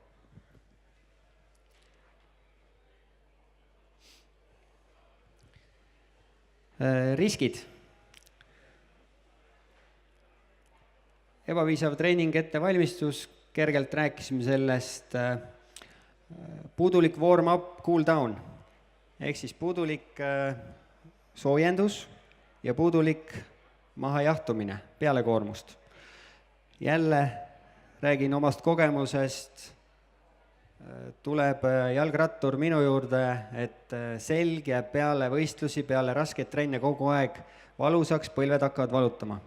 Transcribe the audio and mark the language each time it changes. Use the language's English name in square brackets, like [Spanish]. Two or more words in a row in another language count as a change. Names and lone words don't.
[Estonian] Riskid. Ebapiisav treening, ettevalmistus, kergelt rääkisime sellest, puudulik [English] warm-up, cool down, [Estonian] ehk siis puudulik soojendus ja puudulik mahajahtumine peale koormust. Jälle räägin omast kogemusest, tuleb jalgrattur minu juurde, et selg jääb peale võistlusi, peale raskeid trenne kogu aeg valusaks, põlved hakkavad valutama.